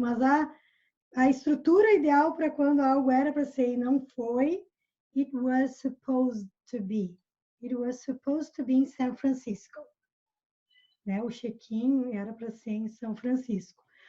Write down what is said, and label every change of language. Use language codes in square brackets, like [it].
[pt] Mas a estrutura ideal para quando algo era para ser e não foi, it was supposed to be. [en] It was supposed to be in San Francisco. [pt] Né? O check-in era para ser em São Francisco.